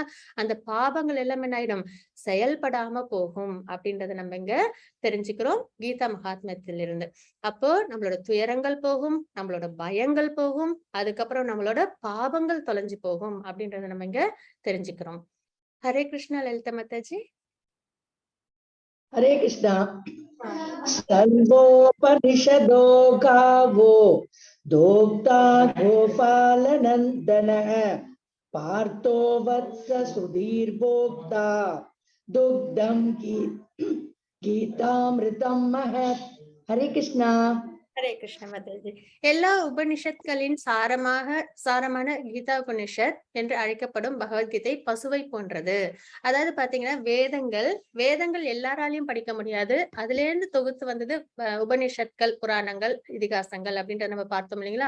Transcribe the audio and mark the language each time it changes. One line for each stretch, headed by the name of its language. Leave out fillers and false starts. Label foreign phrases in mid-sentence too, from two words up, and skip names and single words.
Tamil: அந்த பாவங்கள் எல்லாம் என்ன ஆயிடும், செயல்படாம போகும் அப்படின்றத நம்ம இங்க தெரிஞ்சுக்கிறோம் கீதா மகாத்மியத்திலிருந்து. அப்போ நம்மளோட துயரங்கள் போகும், நம்மளோட பயங்கள் போகும், அதுக்கப்புறம் நம்மளோட பாவங்கள் தொலைஞ்சு போகும் அப்படின்றத நம்ம இங்க தெரிஞ்சுக்கிறோம். ஹரே கிருஷ்ணா லலிதா மாதாஜி.
Sanskrit: हरे कृष्णा। सर्वोपनिषदो गावो दोग्धा गोपाल नंदन पार्थो वत्स सुधीर्भोक्ता दुग्धम गीतामृतम महत्। हरे कृष्णा।
Tamil: ஹரே கிருஷ்ண மாதாஜி. எல்லா உபனிஷத்களின் சாரமான கீதா உபனிஷத் என்று அழைக்கப்படும் பகவத்கீதை பசுவை போன்றது. அதாவது பாத்தீங்கன்னா வேதங்கள் எல்லாராலையும் படிக்க முடியாது. அதுல இருந்து தொகுத்து வந்தது உபனிஷத்கள், புராணங்கள், இதிகாசங்கள் அப்படின்றத நம்ம பார்த்தோம் இல்லைங்களா.